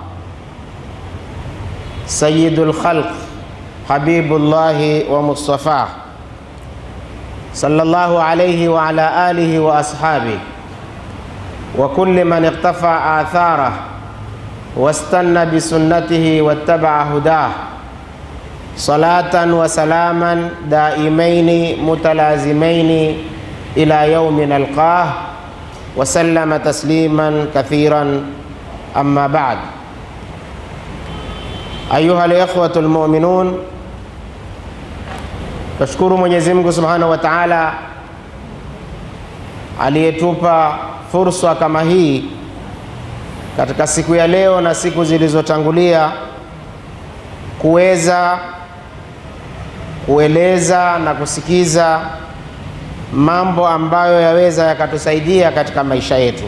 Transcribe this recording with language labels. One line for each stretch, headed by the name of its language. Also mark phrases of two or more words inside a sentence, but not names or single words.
Arabic: سيد الخلق حبيب الله ومصطفاه صلى الله عليه وعلى آله وأصحابه وكل من اقتفى آثاره واستنى بسنته واتبع هداه، صلاة وسلاما دائمين متلازمين إلى يوم نلقاه، وسلم تسليما كثيرا. أما بعد، أيها الإخوة المؤمنون،
Swahili: tashukuru Mwenyezi Mungu
Arabic: سبحانه وتعالى
Swahili: aliyetupa fursa kama hii katika siku ya leo na siku zilizotangulia kuweza kueleza na kusikiza mambo ambayo yaweza yakatusaidia katika maisha yetu.